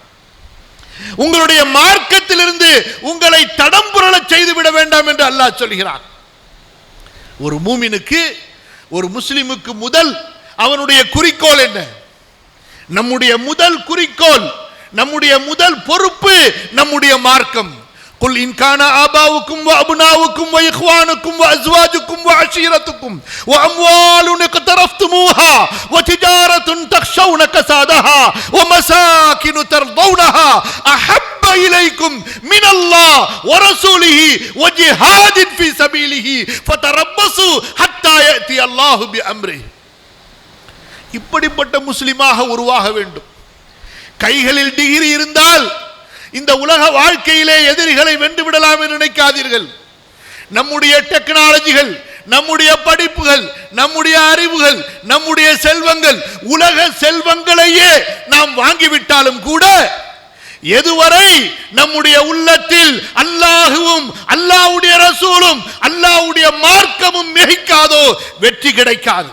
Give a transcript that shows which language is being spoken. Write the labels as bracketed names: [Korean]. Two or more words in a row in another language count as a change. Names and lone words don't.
[Tamil] உங்களுடைய மார்க்கத்திலிருந்து உங்களை தடம்புரள செய்துவிட வேண்டாம் என்று அல்லாஹ் சொல்கிறார். ஒரு மூமினுக்கு, ஒரு முஸ்லிமுக்கு முதல் அவனுடைய குறிக்கோள் என்ன? நம்முடைய முதல் குறிக்கோள், நம்முடைய முதல் பொறுப்பு நம்முடைய மார்க்கம். [Arabic] قل إن كان آباؤكم وأبناؤكم وإخوانكم وأزواجكم وعشيرتكم وأموال اقترفتموها وتجارة تخشون كسادها ومساكن ترضونها أحب إليكم من الله ورسوله وجهاد في سبيله فتربصوا حتى يأتي الله بأمره. [Tamil] இப்படிப்பட்ட முஸ்லிமாக உருவாக வேண்டும். கைகளில் டிகிரி இருந்தால் இந்த உலக வாழ்க்கையிலே எதிரிகளை வென்று விடலாம் என்று நினைக்காதீர்கள். நம்முடைய டெக்னாலஜிகள், நம்முடைய படிப்புகள், நம்முடைய அறிவுகள், நம்முடைய செல்வங்கள், உலக செல்வங்களையே நாம் வாங்கிவிட்டாலும் கூட எதுவரை நம்முடைய உள்ளத்தில் அல்லாஹுவும் அல்லாஹ்வுடைய ரசூலும் அல்லாஹ்வுடைய மார்க்கமும் மிகைக்காதோ வெற்றி கிடைக்காது.